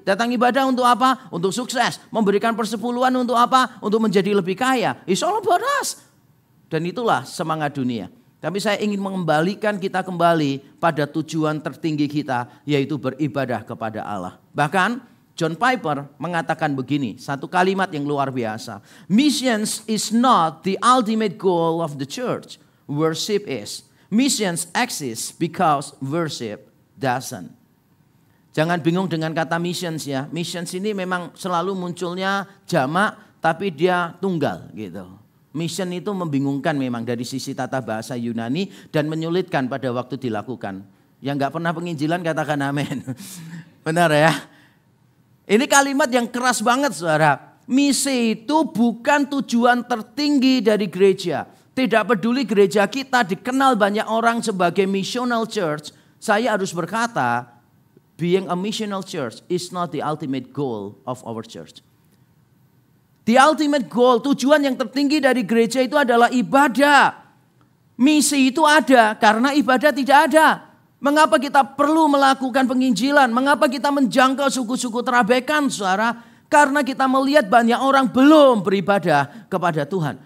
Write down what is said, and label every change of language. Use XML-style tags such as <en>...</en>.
<id>Datang ibadah untuk apa? Untuk sukses. Memberikan persepuluhan untuk apa? Untuk menjadi lebih kaya.</id> <en>It's all about us.</en> <id>Dan itulah semangat dunia. Tapi saya ingin mengembalikan kita kembali pada tujuan tertinggi kita, yaitu beribadah kepada Allah. Bahkan John Piper mengatakan begini, satu kalimat yang luar biasa.</id> <en>Missions is not the ultimate goal of the church. Worship is. Missions exists because worship doesn't.</en> <id>Jangan bingung dengan kata missions ya. Missions ini memang selalu munculnya jamak, tapi dia tunggal gitu. Mission itu membingungkan memang dari sisi tata bahasa Yunani dan menyulitkan pada waktu dilakukan. Yang gak pernah penginjilan katakan amin. Benar ya? Ini kalimat yang keras banget saudara. Misi itu bukan tujuan tertinggi dari gereja. Tidak peduli gereja kita dikenal banyak orang sebagai missional church. Saya harus berkata,</id> <en>being a missional church is not the ultimate goal of our church. The ultimate goal,</en> <id>tujuan yang tertinggi dari gereja itu adalah ibadah. Misi itu ada karena ibadah tidak ada. Mengapa kita perlu melakukan penginjilan? Mengapa kita menjangkau suku-suku Trabekan, saudara? Karena kita melihat banyak orang belum beribadah kepada Tuhan.</id>